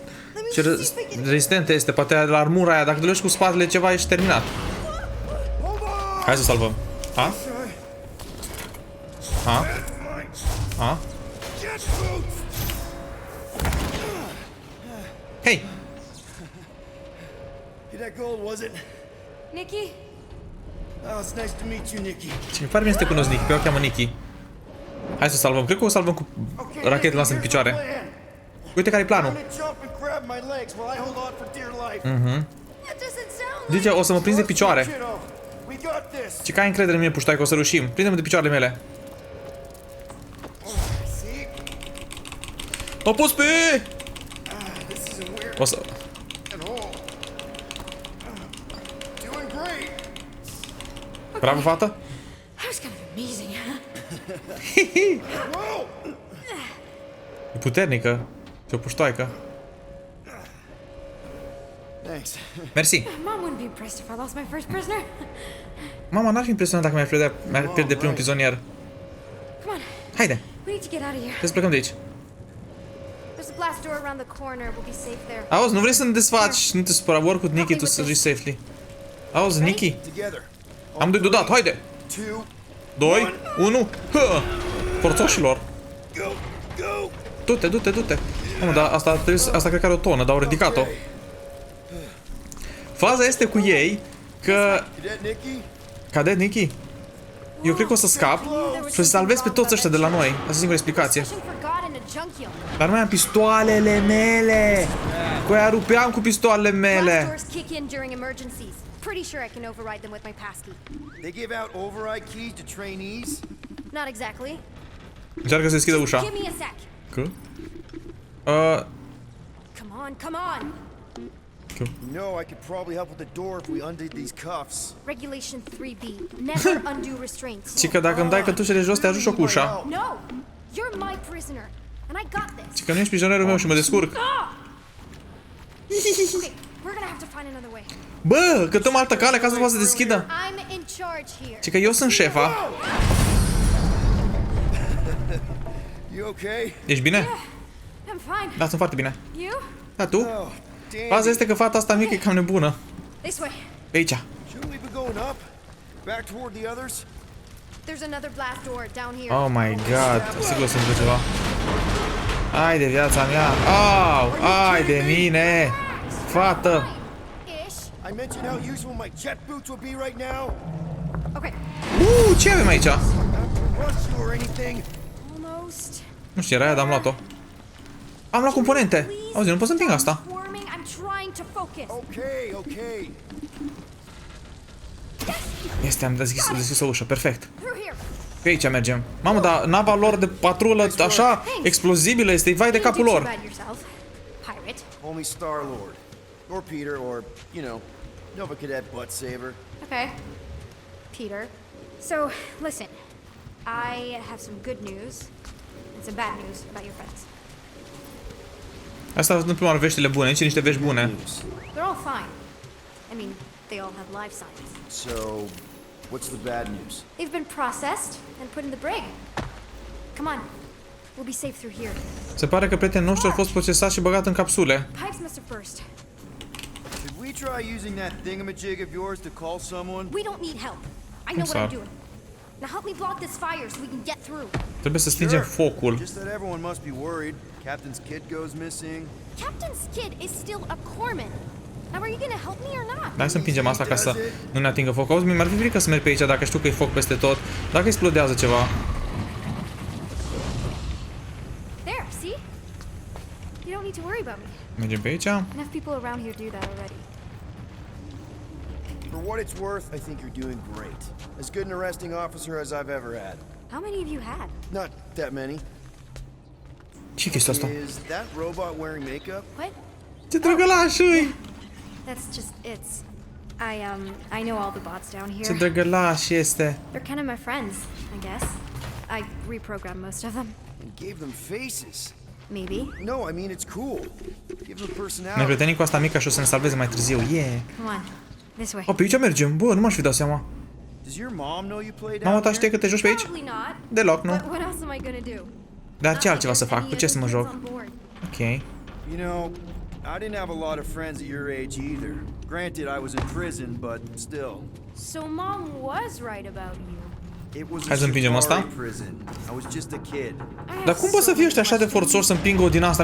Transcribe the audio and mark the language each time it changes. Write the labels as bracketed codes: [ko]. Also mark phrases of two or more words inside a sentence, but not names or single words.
[ro] Ce rezistentă este, poate la armura aia. Dacă te logi cu spatele ceva, ești terminat. Hai să salvăm. Ha? Ha? Ha? Hei! [en] Cadet Gold, was it? Nikki? Oh, it's nice to meet you, Nikki. [ro] Ce mi pare bine să te cunosc, Nicky, pe eu o cheamă Nicky. Hai să salvăm, cred că o salvăm cu rachetele noastre în picioare. Uite care-i planul. Zice, o să mă prinzi de picioare. Ce că ai încredere în mine, puștai, că o să reușim. Prinde-mă de picioarele mele. O pus pe... O să... Bravo, fată. [en] That was kind of amazing, huh? [ro] E puternică. Și o puștoaică. [en] Thanks. [ro] Mersi. [en] Mom wouldn't be impressed if I lost my first prisoner. [ro] Mama, n-ar fi impresionat dacă mi-ar pierde primul prizonier. [en] Come on, [ro] Haide, [en] we need to get out of here. [ro] trebuie să plecăm de aici. [en] There's a blast door around the corner. We'll be safe there. [ro] Auzi, nu vrei să ne desfaci? Nu te supăra, [en] work with Nikki to reach safely. Auzi, Nikki. Together. [ro] Am doi deodată, haide! 2, 1, hă! Forțoșilor! Du-te! Mamă, dar asta cred că are o tonă, dar au ridicat-o. Faza este cu ei că... Cadet Nikki? Eu cred că o să scap și o să salvez pe toți ăștia de la noi. Asta e singura explicație. Dar mai am pistoalele mele! Cu aia rupeam cu pistoalele mele! [en] Pretty sure I can override them with my passkey. They give out override keys to trainees? Not exactly. [ro] Încearcă să deschidă ușa. [en] Give me a sec. [ro] Că? [en] Come on. You know, I could probably help with the door if we undid these cuffs. Regulation 3B. Never undo restraints. [ro] Și că dacă îmi dai cătușele jos, te ajut și eu cu ușa. [en] No! You're my prisoner. And I got this. [ro] Și că nu ești prizonerul meu și mă descurc. [en] Okay, we're gonna have to find another way. [ro] Bă, cătăm altă cale ca să poată să deschidă. [en] I'm in charge here. [ro] Și că eu sunt șefa. [en] You okay? [ro] Ești bine? [en] I'm fine. [ro] Da, sunt foarte bine. [en] You? [ro] Da, tu? [en] Oh, damn. [ro] Faza este că fata asta mică e cam nebună. [en] This way. [ro] Pe aici. [en] Shouldn't we be going up? Back toward the others? There's another blast door down here. Oh my god, [ro] sigur o să întâmple ceva. Ai de viața mea. Au, ai de mine. Fată. [en] Ish. I mentioned how useful my jet boots would be right now. Okay. [ro] Ce avem aici? [en] Not to rush you or anything. Almost. [ro] Nu știu, era aia, dar am luat-o. Am luat componente. Auzi, nu pot să împing asta. [en] Swarming. I'm trying to focus. Okay, okay. [ro] Este, am deschis o ușă, perfect. [en] Through here. [ro] Pe aici mergem. Mamă, dar nava lor de patrulă așa explozibilă este vai de capul [en] Didn't do too [ro] lor. [en] bad yourself, pirate. Only Star-Lord. Or Peter, or, you know, Nova Cadet Butt Saver. Okay. Peter. So, listen. I have some good news and some bad news about your friends. [ro] Asta sunt prima oară veștile bune, aici niște vești bune. [en] They're all fine. I mean, they all have life signs. So, what's the bad news? They've been processed and put in the brig. Come on. We'll be safe through here. [ro] Se pare că prietenii noștri au fost procesați și băgat în capsule. [en] Pipes must have burst. Should we try using that thingamajig of yours to call someone? We don't need help. I know what sorry. I'm doing. Now help me block this fire so we can get through. [ro] Trebuie să stingem focul. [en] Just that everyone must be worried. Captain's kid goes missing. Captain's kid is still a corpsman. Now are you gonna help me or not? [ro] Hai să împingem asta ca să nu ne atingă foc. Auzi, mi-ar fi frică să merg pe aici dacă știu că e foc peste tot. Dacă explodează ceva. [en] There, see? You don't need to worry about me. [ro] Mergem pe aici. [en] Enough people around here do that already. For what it's worth, I think you're doing great. As good an arresting officer as I've ever had. How many of you had? Not that many. [ro] Ce chestia asta? [en] Is that robot wearing makeup? What? [ro] Ce drăgălaș-i! [en] That's just it's. I know all the bots down [ro] Ce [en] here. [ro] drăgălaș este. [en] They're kind of my friends, I guess. I reprogrammed most of them. And gave them faces. Maybe. No, I mean it's cool. Give them [ro] Ne [en] personality. [ro] prietenim cu asta mică și o să ne salveze mai târziu. [en] Yeah. Come on. This way. [ro] O, pe aici mergem. Bă, nu m-aș fi dat seama. [en] Does your mom know you play [ro] Mama [en] down [ro] ta știe [en] there? [ro] că te joci pe aici? [en] Probably not. [ro] Deloc, nu. [en] But what else am I gonna do? [ro] Dar ce altceva să fac? Cu ce să mă joc? [en] On Ok. You know, I didn't have a lot of friends at your age either. Granted, I was in prison, but still. So mom was right about you. It was [ro] Hai să împingem asta? [en] prison. I was just a kid. [ro] Dar cum pot să fie ăștia așa de forțoși să împingă o din asta?